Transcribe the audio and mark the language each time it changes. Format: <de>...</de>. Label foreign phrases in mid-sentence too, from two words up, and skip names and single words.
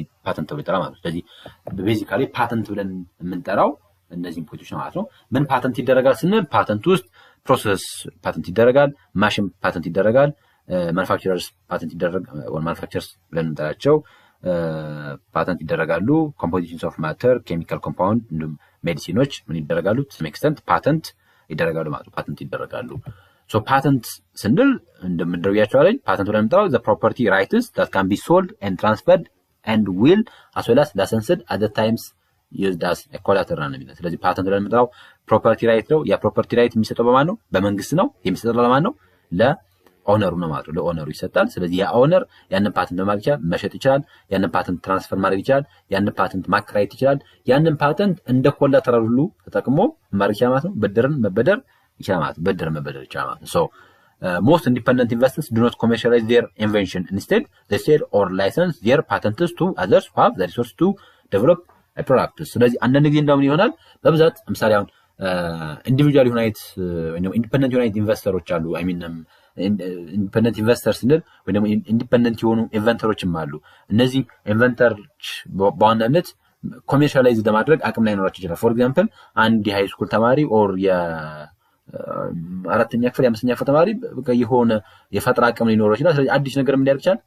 <am>ፓተንት ተብሎ ይጠራል ማለት ነው። ስለዚህ ቤዚካሊ ፓተንት ብለን የምንጠራው እነዚህን ፖይንቶች ነው ማለት ነው። ምን ፓተንት ይደረጋል ስንል ፓተንት ውስጥ</am> <en>process patent</en> <am>ይደረጋል፣</am> <en>machine patent</en> <am>ይደረጋል፣</am> <en>manufacturers patent</en> <am>ይደረጋል፣</am> <en>or manufactures</en> <am>ብለን እንጠራቸው ፓተንት ይደረጋሉ።</am> <en>compositions of matter፣ chemical compound</en> <am>እንዲሁም ሜዲሲኖች ምን ይደረጋሉ</am> <en>to some extent</en> <am>ፓተንት ይደረጋሉ ማለት ነው። ፓተንት ይደረጋሉ። ሶ ፓተንት ስንል እንደምንደረጋቸው አለኝ ፓተንት ብለን እንጠራው</am> <en>the property rights that can be sold and transferred and will as well as licensed at the times used as a collateral</en> <am>ነው የሚለው። ስለዚህ ፓተንት ብለን እንጠራው</am> <en>property right</en> <am>ነው። ያ</am> <en>property right</en> <am>የሚሰጠው በማን ነው? በመንግስት ነው። የሚሰጠው ለማን ነው? ኦነሩ ነው ማለት ነው። ለኦነሩ ይሰጣል። ስለዚህ ያ ኦነር ያንን ፓተንት በማግኘት መሸጥ ይችላል፣ ያንን ፓተንት ትራንስፈር ማድረግ ይችላል፣ ያንን ፓተንት ማከራየት ይችላል። ያንን ፓተንት እንደ ኮላተራል ሁሉ ተጠቅሞ ማድረግ ይችላል ማለት ነው። ብድርን መበደር ይችላል ማለት ነው። ብድርን መበደር ይችላል ማለት ነው። ሶ</am> <en>most independent investors do not commercialize their invention. Instead, they sell or license their patents to others who have the resources to develop a product.</en> <am>ስለዚህ አንዳንድ ጊዜ እንደምን ይሆናል በብዛት ለምሳሌ አሁን</am> <en>individual unit</en> <am>ወይም</am> <en>independent unit</en> <am>ኢንቨስተሮች አሉ።</am> <en>I mean independent investors</en> <am>ስንል ወይ ደግሞ ኢንዲፔንደንት የሆኑ ኢንቨንተሮችም አሉ። እነዚህ ኢንቨንተሮች በዋናነት ኮሜርሻላይዝ ለማድረግ አቅም ላይኖራቸው ይችላል።</am> <en>for example</en> <am>አንድ የሃይ ስኩል ተማሪ ኦር የአራተኛ ክፍል የአምስተኛ ክፍል ተማሪ በቃ የሆነ የፈጠራ አቅም ሊኖረው ይችላል። ስለዚህ አዲስ ነገር ምን ሊያደርግ ይችላል?</am>